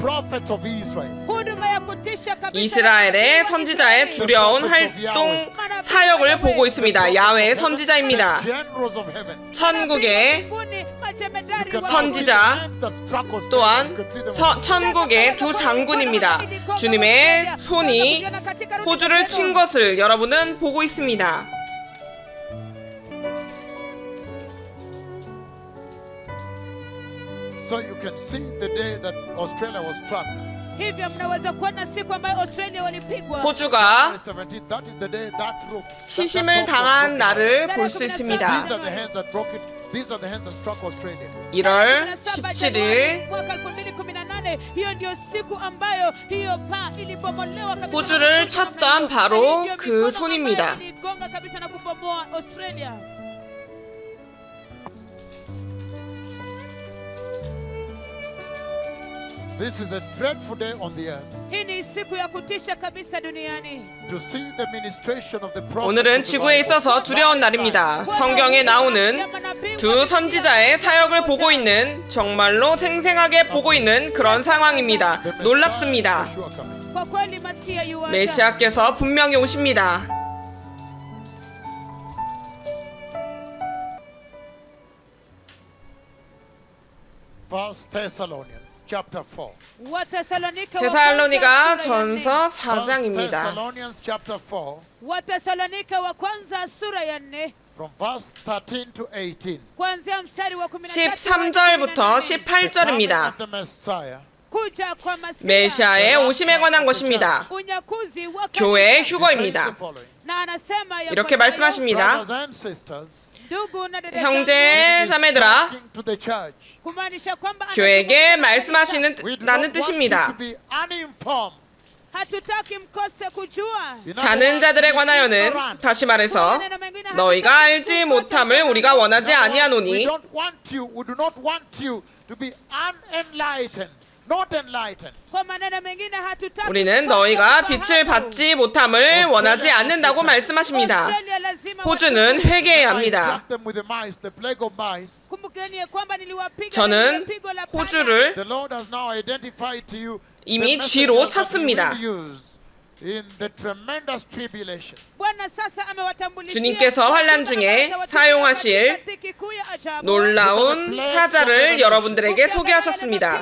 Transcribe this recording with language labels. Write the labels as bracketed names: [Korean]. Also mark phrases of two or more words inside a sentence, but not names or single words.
[Korean] 이스라엘의 선지자의 두려운 활동 사역을 보고 있습니다. 야훼의 선지자입니다. 천국의 선지자 또한 천국의 두 장군입니다. 주님의 손이 호주를 친 것을 여러분은 보고 있습니다. [English] So you can see the day that Australia was struck. [Korean] 호주가 치심을 당한 날을 볼 수 있습니다. [English] These are the hands that struck Australia. [Korean] 1월 17일 [Swahili] mwaka 2018. Hiyo ndio siku ambayo hiyo paa ilibomolewa kabisa. [Korean] 호주를 쳤던 바로 그 손입니다. [Swahili] iligonga kabisa na kubomoa Australia. [English] This is a dreadful day on the earth. [Swahili] Hii ni siku ya kutisha kabisa duniani. [English] To see the ministration of the prophet [Korean] 오늘은 지구에 있어서 두려운 날입니다. 성경에 나오는 두 선지자의 사역을 보고 있는, 정말로 생생하게 보고 있는 그런 상황입니다. 놀랍습니다. [Swahili] Kwa kweli Masia yuaja. [Korean] 메시아께서 분명히 오십니다. [English] First Thessalonians chapter 4. [Korean] 데살로니가 전서 4장입니다. [English] Thessalonians chapter 4. [Swahili] Watesalonika wa kwanza sura ya 4 [English] From verse 13 to 18. [Swahili] kuanzia mstari wa 13 [Korean] 13절부터 18절입니다. [English] The Messiah. [Swahili] kuja kwa Masia. [Korean] 메시아의 오심에 관한 것입니다. [Swahili] unyakuzi wa [Korean] 교회의 휴거입니다. [Swahili] na anasema [Korean] 이렇게 말씀하십니다. [English] Brothers and sisters, [Swahili] ndugu na dada [Korean] 형제 자매들아, [English] to the church. [Swahili] kumaanisha kwamba [Korean] 교회에게 말씀하시는 뜻입니다. [English] be uninformed. [Swahili] hatutaki mkose kujua. [Korean] 자는 자들에 관하여는 다시 말해서 너희가 알지 못함을 우리가 원하지 아니하노니 [English] We do not want you to be unenlightened, not enlightened. [Swahili] kwa maneno mengine hatutaki [Korean] 우리는 너희가 빛을 받지 못함을 원하지 않는다고 말씀하십니다. 호주는 회개해야 합니다. [Swahili] kumbukeni kwamba niliwapiga [Korean] 저는 [Swahili] pigo la [Korean] 호주를 [English] The Lord has now identified to you [Korean] 이미 쥐로 쳤습니다. [English] in the tremendous tribulation. [Swahili] Bwana sasa amewatambulishia [Korean] 주님께서 환난 중에 사용하실 놀라운 사자를 여러분들에게 소개하셨습니다.